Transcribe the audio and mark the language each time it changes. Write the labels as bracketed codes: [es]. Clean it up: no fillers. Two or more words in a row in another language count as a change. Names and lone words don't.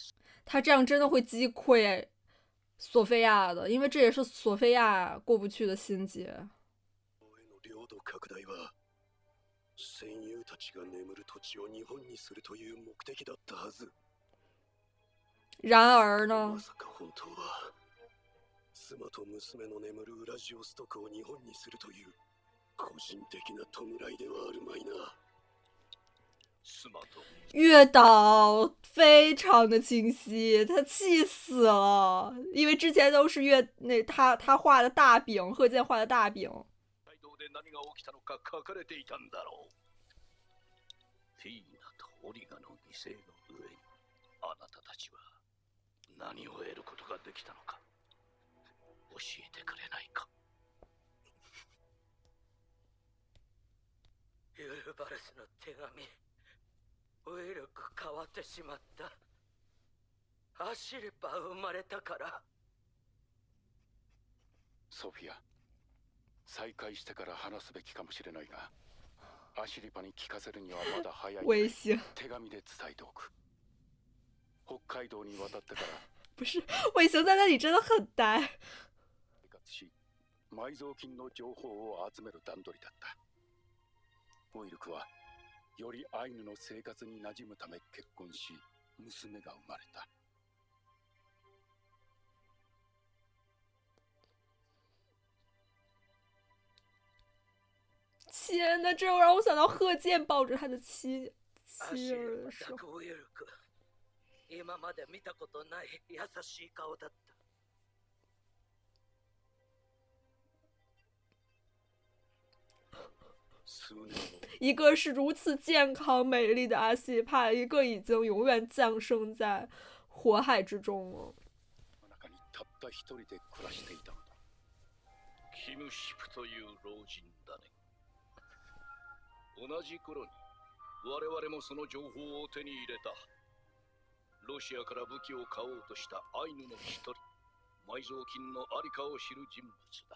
[zh] 他这样真的会击溃索菲亚的，因为这也是索菲亚过不去的心结。 [ja] 領土拡大は戦友たちが眠る土地を日本にするという目的だったはず。 [zh] 然而呢？ [ja] まさか本当は妻と娘の眠るウラジオストクを日本にするという個人的な弔いではあるまいな。 [zh] 月岛非常的清晰，他气死了，因为之前都是他画的大饼，贺建画的大饼。 [ja] で何が起きたのか書かれていたんだろう。ティーナとオリガの犠牲の上にあなたたちは何を得ることができたのか教えてくれないか。ユーバルスの手紙、ウイルク変わってしまった。アシリパ生まれたから。ソフィア、再会してから話すべきかもしれないが、アシリパに聞かせるにはまだ早い。 [zh] 微信 [ja] 手紙で伝えておく。北海道に渡ってから [zh] 不是尾行在那里真的很呆。 [ja] 生活し、埋蔵金の情報を集める段取りだった。ウイルクはよりアイヌの生活に馴染むため結婚し、娘が生まれた。 [zh] 天呐，这又让我想到贺建抱着他的妻 [ja] アシリ [zh] 儿的时候。 [ja] パとウイルク、今まで見たことない優しい顔だった。数年後、 [zh] 一个是如此健康美丽的阿西帕，一个已经永远降生在火海之中了。 [ja] 中にたった一人で暮らしていたのだ。キムシプという老人だね。同じ頃に我々もその情報を手に入れた。ロシアから武器を買おうとしたアイヌの一人、埋蔵金のありかを知る人物だ。